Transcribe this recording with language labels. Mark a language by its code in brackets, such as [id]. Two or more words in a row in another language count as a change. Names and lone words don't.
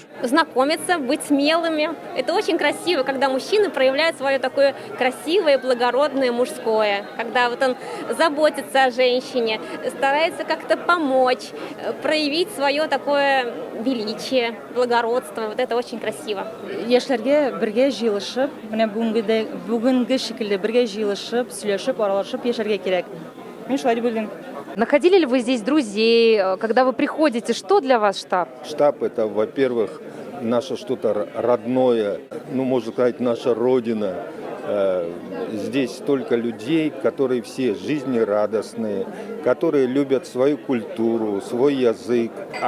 [ru] Знакомиться, быть смелыми. Это очень красиво, когда мужчина проявляет свое такое красивое, благородное мужское. Когда вот он заботится о женщине, старается как-то помочь, проявить свое такое величие, благородство. Вот это очень красиво. [tt] Яшьләргә бергә җыелышып, менә бүгенге шикелле бергә җыелышып, сөйләшеп, аралашып яшәргә кирәк. Мин шулай дип уйлыйм. [ru] Находили ли вы здесь друзей? Когда вы приходите, что для вас штаб? Штаб – это, во-первых, наше что-то родное, можно сказать, наша родина. Здесь столько людей, которые все жизнерадостные, которые любят свою культуру, свой язык.